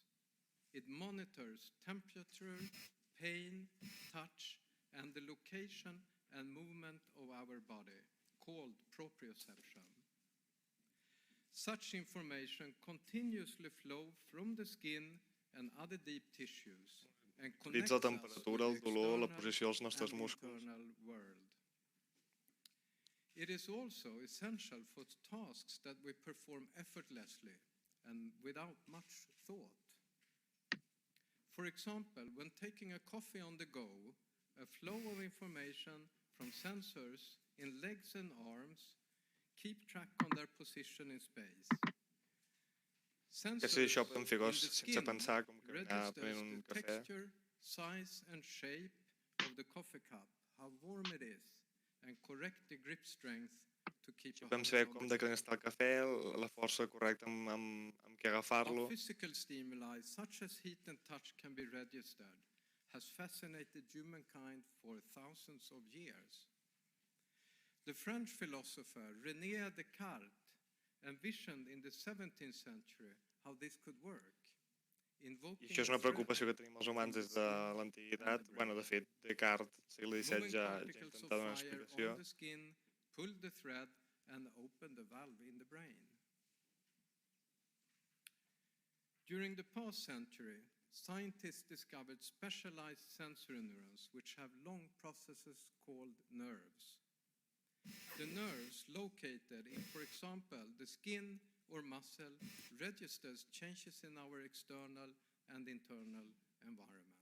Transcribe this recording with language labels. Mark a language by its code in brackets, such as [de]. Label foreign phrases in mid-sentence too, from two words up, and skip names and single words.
[en] It monitors temperature, pain, touch, and the location and movement of our body, called proprioception. Such information continuously flows from the skin and other deep tissues and connects [ca] Utilitza [en] us [ca] la [en] with [ca] temperatura, [en] the [ca] el dolor, la [en] external [ca] posició dels nostres [en] and [ca] músculs. [en] internal world. It is also essential for tasks that we perform effortlessly and without much thought. For example, when taking a coffee on the go, a flow of information from sensors in legs and arms keep track on their position in space. [ca] Que si això podem fer [en] in the [ca] coses sense [en] skin [ca] pensar, com caminar, [en] registers [ca] prenent un [en] the [ca] cafè. [en] texture, size and shape of the coffee cup, how warm it is, and correct the grip strength to keep a [ca] Podem [en] hold [ca] saber [en] on [ca] com [en] the [ca] de calent està el cafè, la força correcta amb què agafar-lo. [en] How physical stimuli such as heat and touch can be registered has fascinated humankind for thousands of years. The French philosopher René Descartes envisioned in the 17th century how this could work. [ca] I això és una preocupació que tenim els humans des de l'antiguitat. Bueno, de fet, Descartes, segle XVII, ja intenta donar una explicació. [en] On the skin, pull the thread and open the valve in the brain. During the past century, scientists discovered specialized sensory neurons which have long processes called nerves. The nerves located in, for example, the skin or muscle registers changes in our external and internal environment.